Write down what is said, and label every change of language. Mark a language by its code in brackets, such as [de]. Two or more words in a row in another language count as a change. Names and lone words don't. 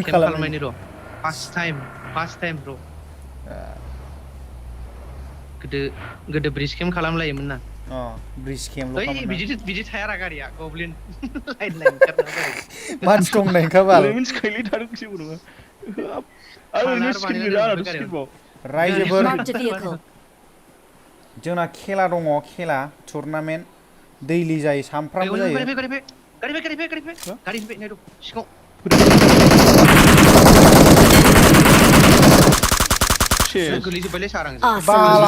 [brx] खालामनायनि र' [en] first time [brx] र' गोदो ब्रिज केम खालामलायोमोन ना ब्रिज केमल' ओइ खालामना बिदि थायारा गारिया गब्लिन लाइन खारना गारि मानसि दं होननायखाबाल मिन्थिखायोलै थादों जेबो नङा ओरैनो स्किल गैला आरो स्किलबाव रायजोफोर [en] Marked a vehicle. [brx] जोंना खेला दङ खेला टुर्नामेन्ट दैलि जायो सानफ्रामबो जायो गारि फैबाय नै र' सिगाङाव गोलैजोब्बायलै सार बाला